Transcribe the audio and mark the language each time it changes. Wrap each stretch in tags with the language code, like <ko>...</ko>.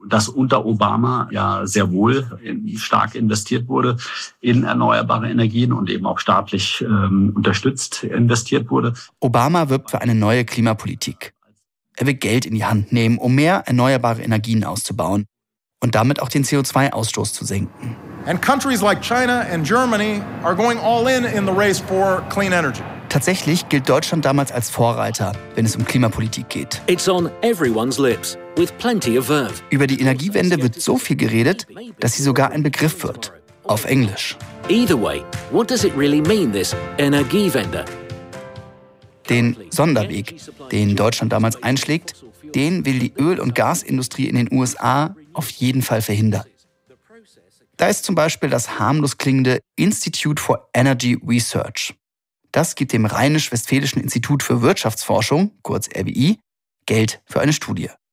<de>dass unter Obama ja sehr wohl stark investiert wurde in erneuerbare Energien und eben auch staatlich unterstützt investiert wurde. Obama wirbt für eine neue Klimapolitik. Er will Geld in die Hand nehmen, um mehr erneuerbare Energien auszubauen und damit auch den CO2-Ausstoß zu senken.</de> <en>And countries like China and Germany are going all in the race for clean energy.</en> <de>Tatsächlich gilt Deutschland damals als Vorreiter, wenn es um Klimapolitik geht.</de> <en>It's on everyone's lips, with plenty of verve.</en> <de>Über die Energiewende wird so viel geredet, dass sie sogar ein Begriff wird, auf Englisch.</de> <en>Either way, what does it really mean, this Energiewende?</en> <de>Den Sonderweg, den Deutschland damals einschlägt, den will die Öl- und Gasindustrie in den USA auf jeden Fall verhindern. Da ist zum Beispiel das harmlos klingende Institute for Energy Research. Das gibt dem Rheinisch-Westfälischen Institut für Wirtschaftsforschung, kurz RWI, Geld für eine Studie.</de>